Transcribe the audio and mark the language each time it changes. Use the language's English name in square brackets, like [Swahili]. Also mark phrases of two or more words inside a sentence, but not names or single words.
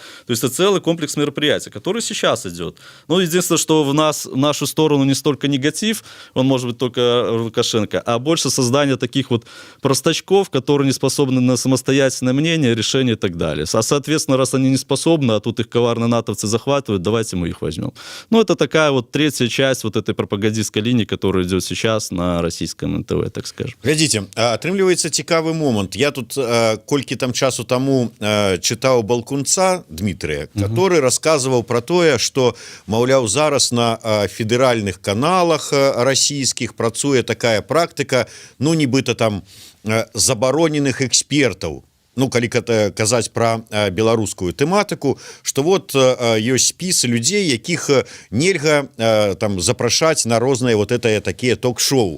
[Russian] То есть это целый комплекс мероприятий, который сейчас идет. Ну, единственное, что в нашу сторону не столько негатив, он может быть только Лукашенко, а больше создания таких вот простачков, которые не способны на самостоятельное мнение, решение и так далее. А, соответственно, раз они не способны, а тут их коварные натовцы захватывают, давайте мы их возьмем. Ну, это такая вот третья часть вот этой пропагандистской линии, которая идет сейчас на российском НТВ, так скажем. [Belarusian] Глядзіце, атрымліваецца цікавы момант. Я тут колькі там часу таму чытаў Балкунца Дмітрыя, который рассказываў про тое, што, маўляў, зараз на федэральных каналах расійскіх працуе такая практыка, ну, нібыта там забароненых экспертаў, ну, калі казаць пра беларускую тэматыку, што вот ёсць спісы людзей, якіх нельга там запрашаць на розныя [Russian] вот это [Belarusian] такія ток-шоу.